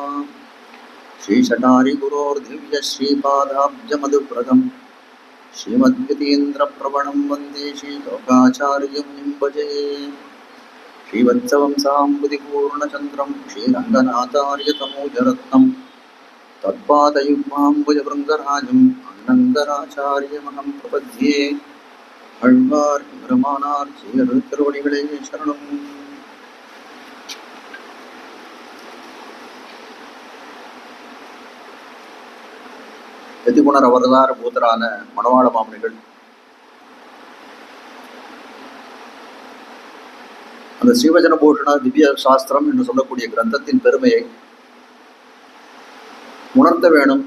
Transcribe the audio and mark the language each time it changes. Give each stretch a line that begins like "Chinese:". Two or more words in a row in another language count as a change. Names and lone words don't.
Sanskrit: श्रीशटारिगुरोर्दिव्यश्रीपादाब्जमधुव्रतम् श्रीमद्गतीन्द्रप्रवणं वन्दे श्रीलोकाचार्यमुनिं भजे श्रीवत्सवंसाम्बुधिपूर्णचन्द्रं श्रीरङ्गनाथार्यतमोजरत्नं तत्पादयुग्माम्बुजभृङ्गराजम् अनन्तराचार्यमहं प्रपद्ये
Tamil: आழ்வார் பெருமானார் திருவடிகளே சரணம். யதிகுணர் அவதார பூதரான மணவாள மாமுனிகள் அந்த ஸ்ரீவஜன பூஷண திவ்ய சாஸ்திரம் என்று சொல்லக்கூடிய கிரந்தத்தின் பெருமையை உணர்த்த வேணும்.